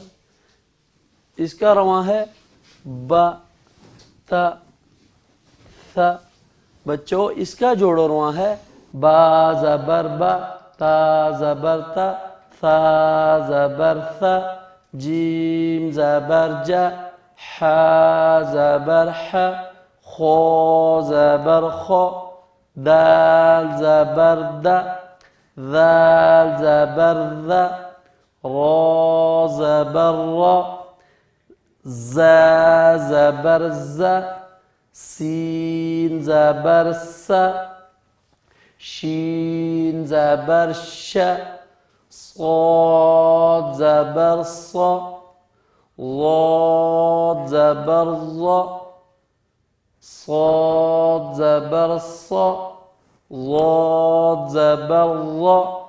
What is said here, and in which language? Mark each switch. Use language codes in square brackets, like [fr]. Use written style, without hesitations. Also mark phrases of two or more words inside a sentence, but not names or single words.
[ur] اس کا رواں ہے با تا ثا. بچوں اس کا جوڑ و رواں ہے با زبر با تا زبر تا ثا زبر ثا جیم زبر جا حا زبر حا خو زبر خو دال زبر دا ذال زبر ذا را زبر را زا زبر زا سین زبر سا شین زبر ش صاد زبر صا ضاد زبر ضا صاد زبر صا ضاد زبر ضا